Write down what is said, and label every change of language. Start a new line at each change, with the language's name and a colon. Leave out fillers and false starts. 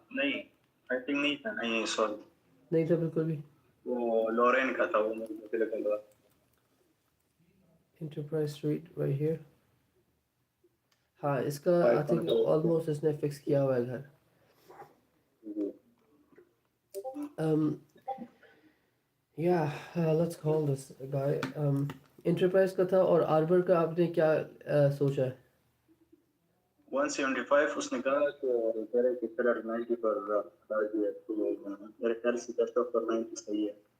Hindi: नहीं,
English: I think
Hindi: नहीं था, नहीं सॉरी, नहीं था बिल्कुल भी। वो लॉरेन का था, वो मुझे लगा।
English: Enterprise Street right here.
Hindi: हाँ, इसका
English: I think
Hindi: 514 ऑलमोस्ट इसने फिक्स किया हुआ है घर। जी।
English: um, yeah, let's call this guy.
Hindi: Enterprise का था, और आर्बर का आपने क्या सोचा है? 175 उसने कहा कि कह रहे कि कलर 90 पर डाल दिया, तो मेरे ख्याल से कस्ट ऑफ पर 90 सही है